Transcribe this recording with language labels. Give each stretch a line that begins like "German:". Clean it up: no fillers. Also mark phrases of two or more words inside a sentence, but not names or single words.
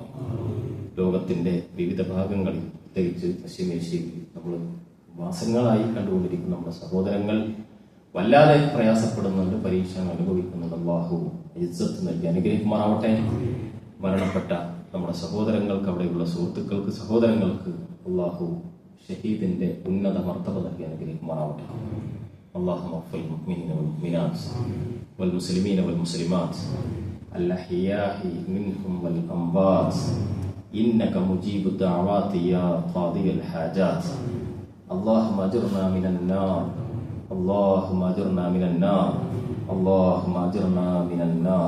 Malayalam: ലോകത്തിന്റെ വിവിധ ഭാഗങ്ങളിൽ, പ്രത്യേകിച്ച് പശ്ചിമേഷ്യയിൽ നമ്മൾ മാസങ്ങളായി കണ്ടുകൊണ്ടിരിക്കുന്ന നമ്മുടെ സഹോദരങ്ങൾ വല്ലാതെ പ്രയാസപ്പെടുന്നുണ്ട്, പരീക്ഷകൾ അനുഭവിക്കുന്നുണ്ട്. അള്ളാഹു ഇസ്സത്ത് നൽകി അനുഗ്രഹിക്കുമാറാവട്ടെ. മരണപ്പെട്ട നമ്മുടെ സഹോദരങ്ങൾക്ക്, അവിടെയുള്ള സുഹൃത്തുക്കൾക്ക്, സഹോദരങ്ങൾക്ക് അള്ളാഹു ഷഹീദിന്റെ ഉന്നത മർത്തബ നൽകി അനുഗ്രഹിക്കുമാറാവട്ടെ.
Arabic: اللهم اغفر للمؤمنين والمؤمنات والمسلمين والمسلمات الأحياء منهم والأموات إنك مجيب الدعوات يا قاضي الحاجات. اللهم أجرنا من النار، اللهم أجرنا من النار، اللهم أجرنا من النار.